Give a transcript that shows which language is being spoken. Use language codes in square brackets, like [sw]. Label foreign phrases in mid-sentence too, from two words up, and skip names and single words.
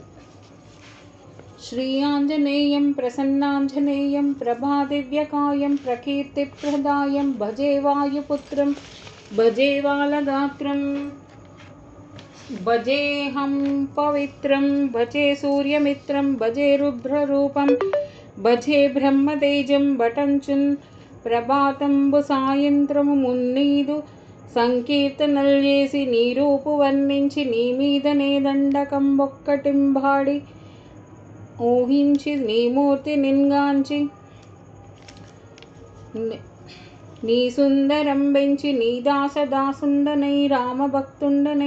[sa] श्री आंजनेयं प्रसन्नांजनेयं प्रभादिव्यकायं प्रकीर्तिप्रदायं भजे वायुपुत्रं भजे वालगात्रं भजेहं पवित्रं भजे सूर्यमित्रं भजे रुद्ररूपं भजे ब्रह्मतेजं [te] भटंचुन ప్రభాతంబు సాయంత్రము మున్నీదు సంకీర్తనల్ చేసి నీ రూపు వర్ణించి నీ మీదనే దండకంబొక్కటింబాడి ఊహించి నీ మూర్తి నిన్గాంచి నీ సుందరం బెంచి నీ దాసుండనై రామభక్తుండనై